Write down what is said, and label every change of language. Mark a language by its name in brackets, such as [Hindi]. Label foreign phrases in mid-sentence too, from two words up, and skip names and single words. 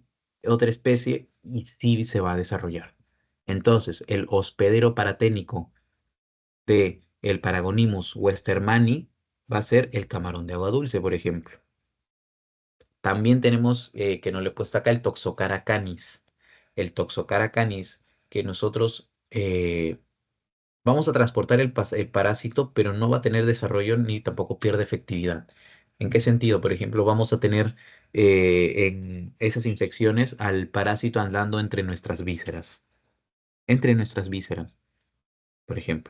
[Spanish] Otra especie y sí se va a desarrollar. Entonces, el hospedero paraténico de el Paragonimus westermani va a ser el camarón de agua dulce, por ejemplo. También tenemos, que no le he puesto acá, el Toxocara canis. El Toxocara canis, que nosotros vamos a transportar el parásito, pero no va a tener desarrollo ni tampoco pierde efectividad. ¿En qué sentido? Por ejemplo, vamos a tener en esas infecciones al parásito andando entre nuestras vísceras, por ejemplo.